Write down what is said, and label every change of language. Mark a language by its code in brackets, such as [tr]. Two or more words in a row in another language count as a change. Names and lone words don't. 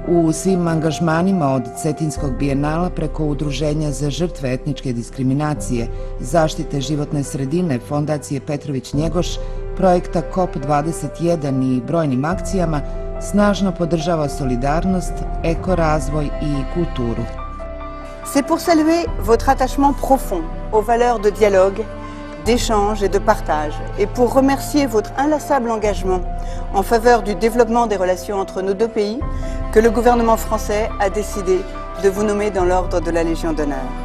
[sr] U svim angažmanima od Cetinskog bijenala preko Udruženja za žrtve etničke diskriminacije, zaštite životne sredine Fondacije Petrović Njegoš, projekta COP21 i brojnim akcijama, snažno podržava solidarnost, ekorazvoj i kulturu. [fr] C'est pour saluer votre attachement profond aux valeurs de dialogue, d'échange et de partage, et pour remercier votre inlassable engagement en faveur du développement des relations entre nos deux pays, que le gouvernement français a décidé de vous nommer dans l'ordre de la Légion d'honneur.